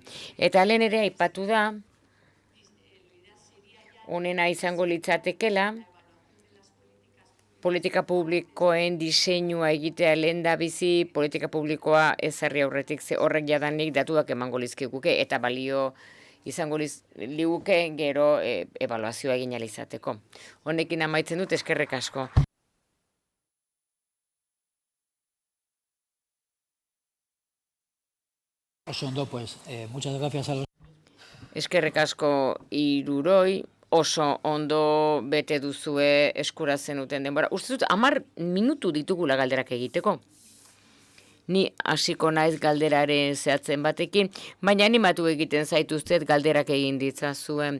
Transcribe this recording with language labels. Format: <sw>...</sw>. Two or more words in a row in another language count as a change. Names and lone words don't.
<eu>Eta lehen ere aipatu da, honena izango litzatekela, politika publikoen diseinua egitea lehen da bizi, politika publikoa ezarri aurretik ze horrek jadanik datuak emango lizkiguke, eta balio izango liguke gero ebaluazioa egin alizateko. Honekin amaitzen dut, eskerrik asko. Oso ondo,</eu> <es>pues, muchas gracias a los...</es> <eu>Eskerrik asko hiruroi, oso ondo bete duzue eskura zenuten denbora. Uste dut, 10 minutu ditugula galderak egiteko. Ni hasiko naiz galderaren zehatzen batekin, baina animatu egiten zaituztet galderak egin ditzazuen.</eu>